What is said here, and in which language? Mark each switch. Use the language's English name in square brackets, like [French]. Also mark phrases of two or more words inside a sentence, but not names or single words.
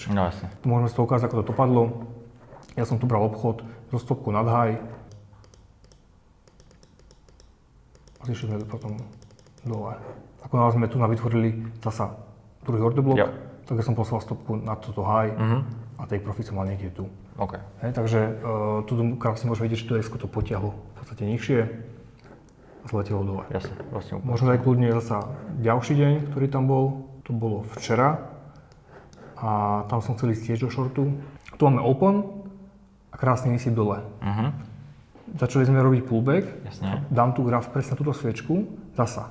[Slovak] No jasne. Môžeme si to ukázať, ako to dopadlo. Ja som tu bral obchod so stopkou nad high. A zišli sme potom dole. Ako náhle sme tu vytvorili zasa druhý orderblok, tak ja som poslal stopku na toto high a [English] take profit [Slovak] som mal niekde tu. Hej, takže tu krásne môžeme vidieť, že to ES-ko to potiahlo v podstate nižšie a zletelo dole. Jasne, vlastne úplne. Možno aj kľudne zasa ďalší deň, ktorý tam bol, to bolo včera a tam som chcel ísť tiež do shortu. Tu máme open a krásne vysyp dole. Začali sme robiť pullback, dám tu graf presne na túto sviečku, zasa.